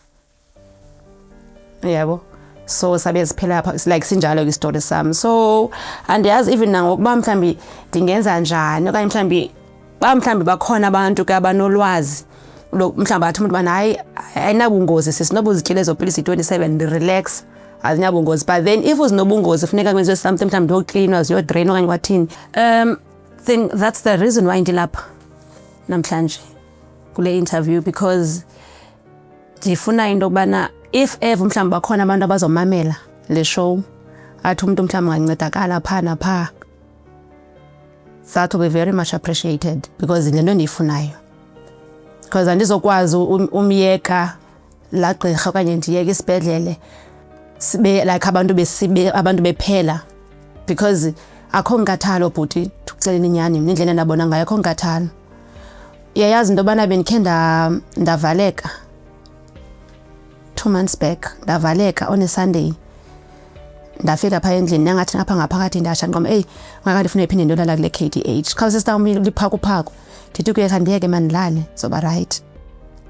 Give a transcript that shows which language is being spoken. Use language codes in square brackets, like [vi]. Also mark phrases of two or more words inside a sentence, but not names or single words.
[xh] Yabo. So sabe siphela apha like sinjalo istory sam. So andiyazi even nangokuba mhlambi ndingenza njani okanye mhlambi bakhona abantu ke abanolwazi mhlawumbi athi umuntu bana hayi ayinabungozi sisinobuzityile ezopilisi 27 relax azinabungozi [en] but then if [xh] uzinobungozi funeka kwenziwe something mhlawumbi ndiyocleanwa ziyodrain okanye kwathini. [en] Think that's the reason why [xh] ndilapha namhlanje kule interview because ndifuna into yokubana if ever mhlawumbi bakhona abantu abazomamela le show athi umuntu mhlawumbi angancedakala phaa naphaa, [en] that will be very much appreciated because [xh] le nto ndiyifunayo. [en] Because andizokwazi umyeka la gqirha okanye ndiyeka isibhedlele sibe like abantu bephela because akho nkathalo bhuti ukuxelela inyani nendlela ndabona ngayo akho nkathalo. Uyayazi into yobana bendikhe ndavaleka 2 months back ndavaleka on a Sunday. Ndafika phaa endlini nangathi ngapha ngaphakathi ndasha ndiqoma ngakade ndifuna iphinde ndolala kule KDH. Khawuse sitawumi liphakuphaku ndithi kuyeka ndiyeke mandilale zoba right.